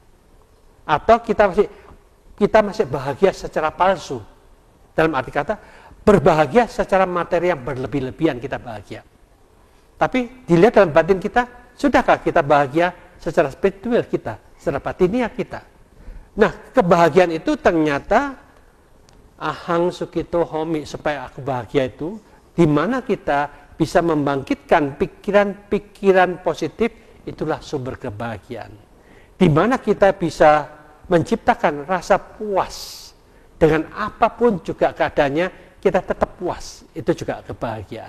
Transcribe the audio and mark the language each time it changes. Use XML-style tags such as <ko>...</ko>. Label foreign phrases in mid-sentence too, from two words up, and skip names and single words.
<id>Atau kita masih bahagia secara palsu? Dalam arti kata, berbahagia secara materi yang berlebih-lebihan kita bahagia. Tapi dilihat dalam batin kita, sudahkah kita bahagia secara spiritual kita, secara batinia kita? Nah, kebahagiaan itu ternyata</id> <pi>ahang sukito homi,</pi> <id>supaya aku bahagia itu, di mana kita bisa membangkitkan pikiran-pikiran positif, itulah sumber kebahagiaan. Di mana kita bisa menciptakan rasa puas dengan apapun juga keadaannya, kita tetap puas, itu juga kebahagiaan.</id>